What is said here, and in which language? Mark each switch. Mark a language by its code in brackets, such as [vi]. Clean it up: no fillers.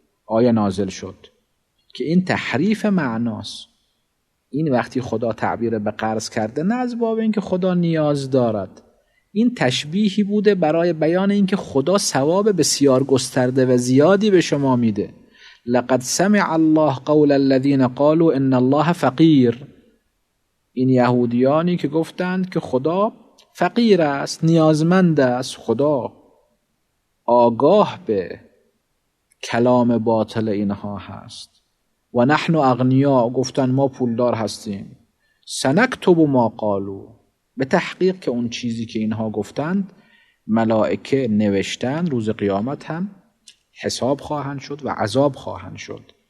[fa] آیه نازل شد که این تحریف معناست. این وقتی خدا تعبیر به قرض کرده نه از باب این که خدا نیاز دارد، این تشبیهی بوده برای بیان این که خدا ثواب بسیار گسترده و زیادی به شما میده. [ar] لقد سمع الله قول الذين قالوا ان الله فقیر. [fa] این یهودیانی که گفتند که خدا فقیر است، نیازمند است، خدا آگاه به کلام باطل اینها هست. [ar] و نحن اغنیا، [fa] گفتن ما پولدار هستیم. [ar] سنکتب ما قالوا، [fa] به تحقیق که اون چیزی که اینها گفتند ملائکه نوشتن، روز قیامت هم حساب خواهند شد و عذاب خواهند شد.